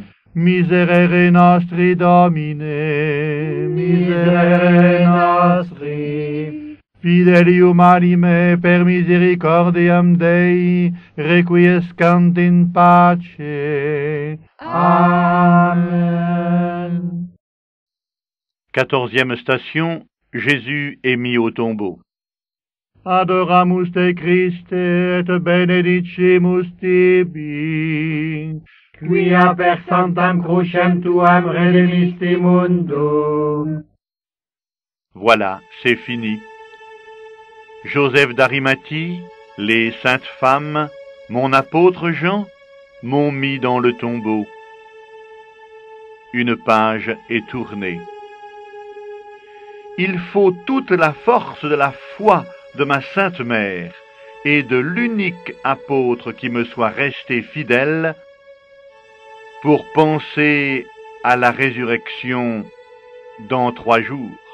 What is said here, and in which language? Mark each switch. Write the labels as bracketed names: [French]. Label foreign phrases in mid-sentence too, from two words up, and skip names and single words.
[Latin] Miserere nostri, Domine, miserere nostri. Fidelium anime per misericordiam Dei, requiescant in pace. Amen. [French] 14e station, Jésus est mis au tombeau. [Latin] Adoramus te Christe et benedicimus tibi, quia per sanctam crucem tuam redemisti mundum. [French] Voilà, c'est fini. Joseph d'Arimathie, les saintes femmes, mon apôtre Jean, m'ont mis dans le tombeau. Une page est tournée. Il faut toute la force de la foi de ma Sainte Mère et de l'unique apôtre qui me soit resté fidèle pour penser à la résurrection dans 3 jours.